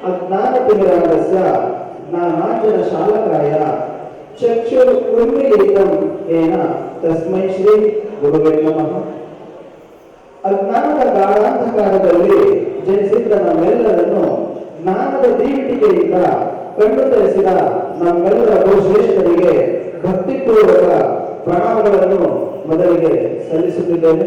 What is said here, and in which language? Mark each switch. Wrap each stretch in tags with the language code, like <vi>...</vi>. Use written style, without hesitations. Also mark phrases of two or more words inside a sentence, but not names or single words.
<sa>ज्ञानतिमिरान्धस्य नानार्जन शालकाय चक्षुरुन्मीलितं येन तस्मै ಶ್ರೀ ಗುರುವೇ ನಮಃ.</sa> <kn>ಅಜ್ಞಾನದ ಗಾಢಾಂಧಕಾರದಲ್ಲಿ ಜನಿಸಿದ್ದ ನಮ್ಮೆಲ್ಲರನ್ನು ಜ್ಞಾನದ ದೀಪಿಕೆಯಿಂದ ಕಣ್ಣು ತೆರೆಸಿದ ನಮ್ಮೆಲ್ಲರ ಶ್ರೇಷ್ಠರಿಗೆ ಭಕ್ತಿಪೂರ್ವಕ ಪ್ರಣಾಮಗಳನ್ನು ಮೊದಲಿಗೆ ಸಲ್ಲಿಸುತ್ತಿದ್ದೇನೆ.</kn>